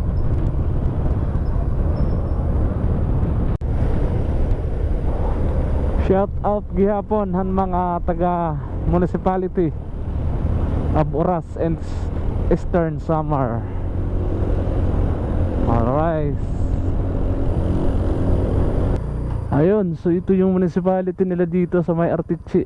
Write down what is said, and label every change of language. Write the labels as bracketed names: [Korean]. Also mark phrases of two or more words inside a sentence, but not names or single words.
[Waray] Shout out gihapon han mga taga Municipality of Oras and Eastern Samar. Alright. [Filipino] Ayun, so ito yung municipality nila dito sa may Artichi.